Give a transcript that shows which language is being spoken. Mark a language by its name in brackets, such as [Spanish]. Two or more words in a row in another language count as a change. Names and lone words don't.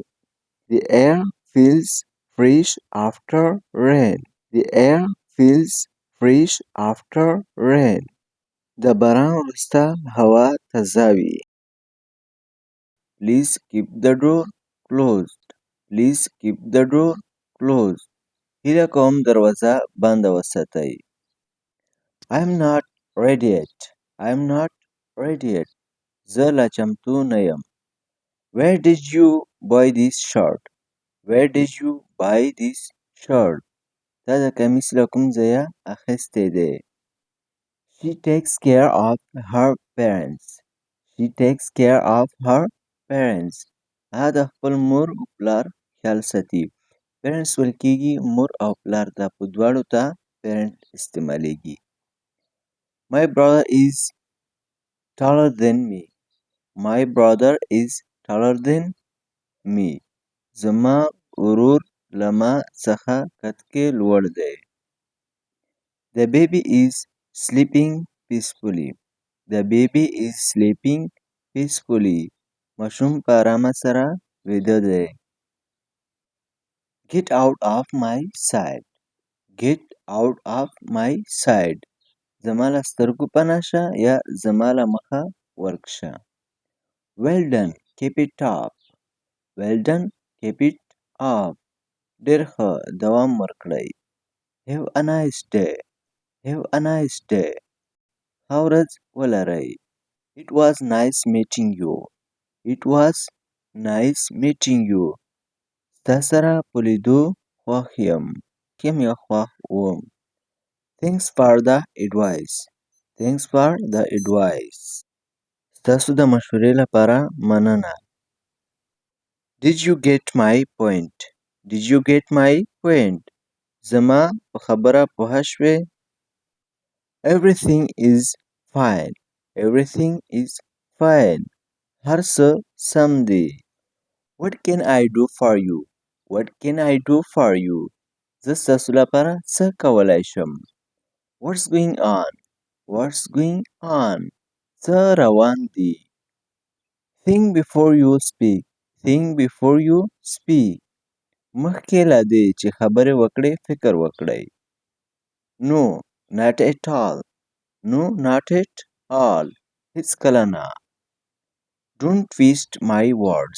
[English] The air feels fresh after rain. The air feels fresh after rain. The Baran Rusta Hawa Tazawi. Please keep the door closed. Please keep the door closed. [Pashto] هیله کوم دروازه بنده وساتئ. [English] I am not ready yet. I am not ready yet. [Pashto] زه لا چمتو نه یم. [English] Where did you buy this shirt? Where did you buy this shirt? [Pashto] تا د کمیس له کوم ځایه اخیستی دی؟ [English] She takes care of her parents. She takes care of her parents. [Pashto] هغه د خپل مور او پلار خیال ساتي. Parents ویل کېږي مور او پلار ته، په دواړو ته parent استعمالیږي. [English] My brother is taller than me. My brother is taller than me. [Pashto] زما ورور له ما څخه قد کې لوړ دی. [English] The baby is sleeping peacefully. The baby is sleeping peacefully. [Pashto] ماشوم په ارامه سره ویده دی. [English] Get out of my sight. Get out of my sight. [Pashto] زما له سترګو پناه شه یا زما له مخه ورک شه. [English] Well done. Keep it up. Well done. Keep it up. [Pashto] ډېر ښه. دوام ورکړئ. [English] Have a nice day. Have a nice day. [Pashto] ښه ورځ ولرئ. [English] It was nice meeting you. It was nice meeting you. [Pashto] ستا سره په لیدو خوښ یم. یم یا خوښ وم. [English] Thanks for the advice. Thanks for the advice. [Pashto] ستاسو د مشورې لپاره مننه. [English] Did you get my point? Did you get my point? [Pashto] زما په خبره پوه شوې؟ [English] Everything is fine. Everything is fine. [Pashto] هر څه سم دی. [English] What can I do for you? What can I do for you? [Pashto] زه ستاسو لپاره څه کولی شم؟ [English] What's going on? What's going on? [Pashto] څه روان دي؟ [English] Think before you speak. Think before you speak. [Pashto] مخکې له دې چې خبرې وکړئ فکر وکړئ. [English] No, not at all. No, not at all. [Pashto] هیڅکله نه. [English] Don't twist my words.